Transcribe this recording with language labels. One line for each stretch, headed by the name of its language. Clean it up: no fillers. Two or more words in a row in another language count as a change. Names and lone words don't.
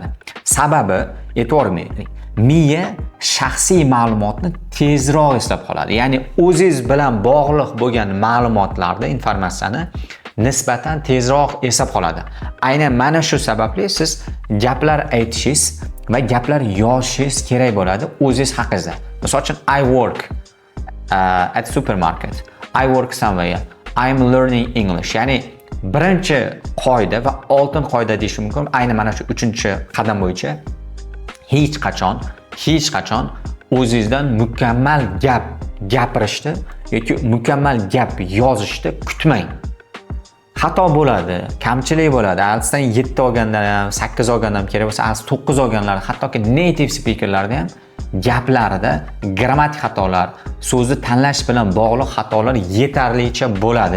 Uzbek: Sababi, e'tibor bering, miya shaxsiy ma'lumotni tezroq eslab qoladi. Ya'ni o'zingiz bilan bog'liq bo'lgan ma'lumotlarni, informatsiyani nisbatan tezroq eslab qoladi. Aynan mana shu sababli siz gaplar aytishingiz va gaplar yozishingiz kerak bo'ladi o'zingiz haqingizda. Misol uchun
English: I work at supermarket. I work somewhere. I'm learning English.
Uzbek: Ya'ni birinchi qoida va oltin qoida deyish mumkin. Aynan mana shu 3-qadam bo'yicha hech qachon o'zingizdan mukammal gap gapirishni yoki mukammal gap yozishni kutmang. Xato bo'ladi, kamchilik bo'ladi. IELTSdan 7 olgandan ham, 8 olgandan ham kerak bo'lsa, IELTS 9 olganlar, hattoki
English: native speakerlarda
Uzbek: ham gaplarida grammatik xatolar, so'zni tanlash bilan bog'liq xatolar yetarlicha bo'ladi.